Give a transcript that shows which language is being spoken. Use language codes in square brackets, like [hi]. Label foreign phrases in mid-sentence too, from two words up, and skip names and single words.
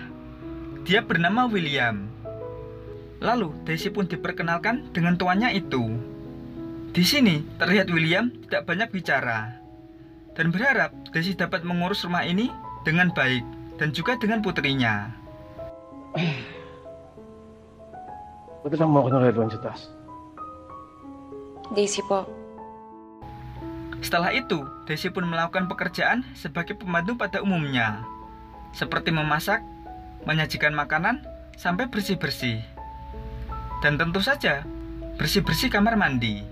[id] Dia bernama William. Lalu, Daisy pun diperkenalkan dengan tuannya itu. Di sini, terlihat William tidak banyak bicara dan berharap Daisy dapat mengurus rumah ini dengan baik dan juga dengan putrinya. [tl] Ba't lang mo ako naredoan sa taas? Daisy po. [id] Setelah itu, Daisy pun melakukan pekerjaan sebagai pembantu pada umumnya, seperti memasak, menyajikan makanan, sampai bersih-bersih. Dan tentu saja, bersih-bersih kamar mandi.